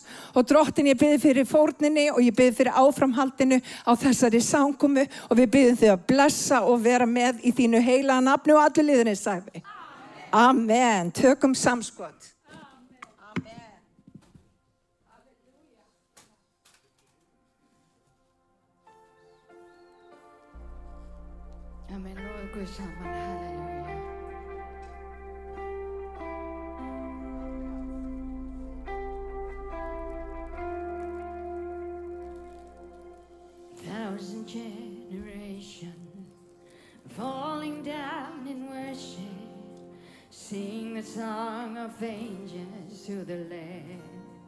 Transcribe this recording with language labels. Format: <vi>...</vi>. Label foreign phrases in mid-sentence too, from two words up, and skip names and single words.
<is>Og Drottinn, ég biði fyrir fórninni og ég biði fyrir áframhaldinu á þessari samkomu og við biðum þig að blessa og vera með í þínu heilaga nafni og allir liðinni sagði. Amen. Tökum samskot. Amen. Amen. Lord Guð saman. Halleluja.</is> <en>Thousand generations falling down in worship, sing the song of angels to the Lamb.</en>